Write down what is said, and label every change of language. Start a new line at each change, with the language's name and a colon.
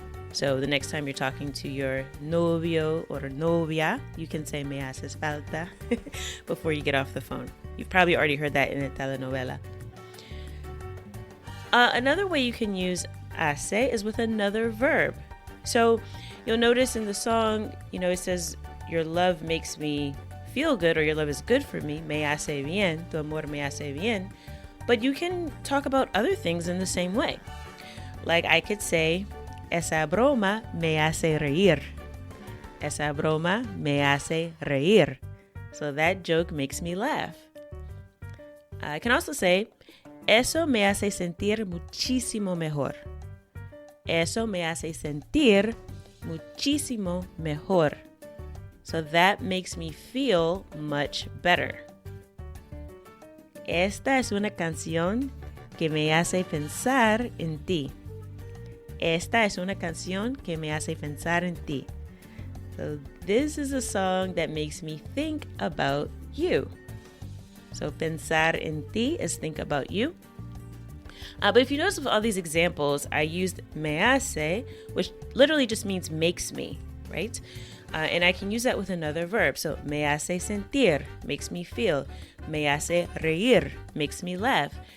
English: So the next time you're talking to your novio or novia, you can say
Spanish: me haces falta
English: before you get off the phone. You've probably already heard that in a telenovela. Another way you can use hace is with another verb. So you'll notice in the song, it says, your love makes me feel good, or your love is good for me.
Spanish: Me hace bien, tu amor me hace bien.
English: But you can talk about other things in the same way. Like I could say,
Spanish: esa broma me hace reír. Esa broma me hace reír.
English: So that joke makes me laugh. I can also say,
Spanish: eso me hace sentir muchísimo mejor. Eso me hace sentir muchísimo mejor.
English: So that makes me feel much better.
Spanish: Esta es una canción que me hace pensar en ti. Esta es una canción que me hace pensar en ti.
English: So this is a song that makes me think about you. So
Spanish: pensar en ti
English: is think about you. But if you notice with all these examples, I used
Spanish: me hace,
English: which literally just means makes me, right? And I can use that with another verb. So
Spanish: me hace sentir,
English: makes me feel.
Spanish: Me hace reír,
English: makes me laugh.